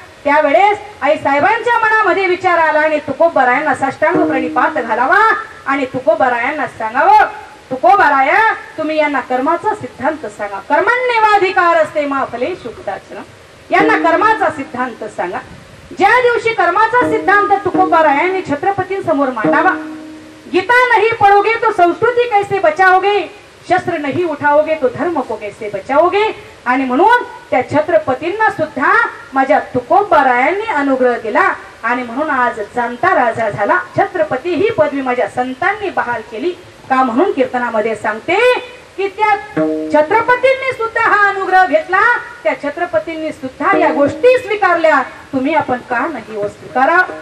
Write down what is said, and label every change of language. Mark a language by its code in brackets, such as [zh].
[mr] त्यावेळेस आई साहेबांच्या मनामध्ये विचार आला आणि तुकोबारायांना साष्टांग प्रणिपात घालावा आणि तुकोबारायांना सांगावं, तुकोबाराया तुम्ही यांना कर्माचा सिद्धांत सांगा. [sa] कर्मण्येवाधिकार असते मा फलेषु कदाचन, [mr] यांना कर्माचा सिद्धांत सांगा. ज्या दिवशी कर्माचा सिद्धांत तुकोबारायांनी छत्रपतींसमोर मांडावा, [hi] गीता नहीं पढ़ोगे तो संस्कृति कैसे बचाओगे, शस्त्र नहीं उठाओगे तो धर्म को कैसे बचाओगे. [mr] आणि म्हणून त्या छत्रपतींना सुद्धा माझ्या तुकोबारायांनी अनुग्रह केला आणि म्हणून आज जाणता राजा झाला. छत्रपती ही पदवी माझ्या संतांनी बहाल केली. का? म्हणून कीर्तनामध्ये सांगते की त्या छत्रपतींनी सुद्धा हा अनुग्रह घेतला, त्या छत्रपतींनी सुद्धा या गोष्टी स्वीकारल्या, तुम्ही आपण का नाही स्वीकारा.